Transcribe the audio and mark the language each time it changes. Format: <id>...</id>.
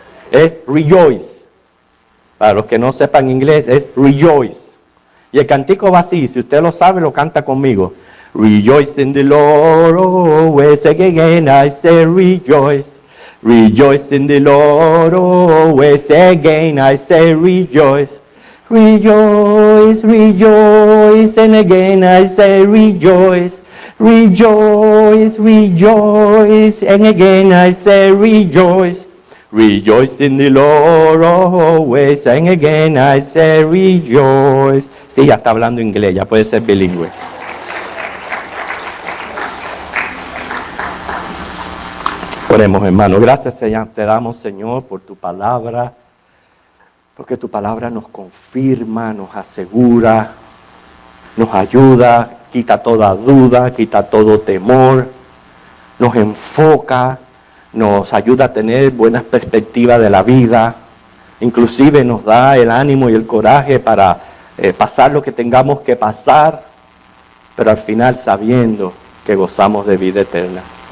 <es>Es rejoice. Para los que no sepan inglés, es rejoice. Y el cantico va así, si usted lo sabe, lo canta conmigo.</es> <en>Rejoice in the Lord, always again I say rejoice. Rejoice in the Lord, always again I say rejoice. Rejoice, rejoice, and again I say rejoice. Rejoice, rejoice, and again I say rejoice. Rejoice in the Lord always, and again I say rejoice.</en> <es>Sí, ya está hablando inglés, ya puede ser bilingüe. Oremos, hermano. Gracias, Señor, te damos, Señor, por tu palabra, porque tu palabra nos confirma, nos asegura, nos ayuda, quita toda duda, quita todo temor, nos enfoca, nos ayuda a tener buenas perspectivas de la vida, inclusive nos da el ánimo y el coraje para pasar lo que tengamos que pasar, pero al final sabiendo que gozamos de vida eterna.</es>